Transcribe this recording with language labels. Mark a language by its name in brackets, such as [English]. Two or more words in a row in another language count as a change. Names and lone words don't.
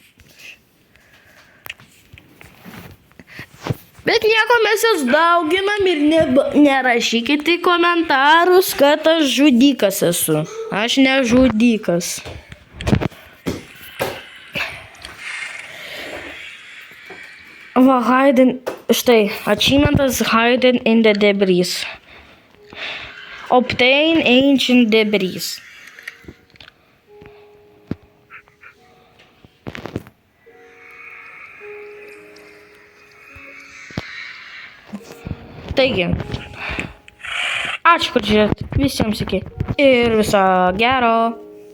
[Lithuanian] Bet nieko, mes jas dauginam ir nerašykite į komentarus, kad aš žudikas esu. Aš nežudikas. Va, štai, achievementas [English] hidden in the debris. Obtain ancient debris. [Lithuanian] Taigi, ačiū, kad žiūrėt. Visiems iki. Ir viso gero.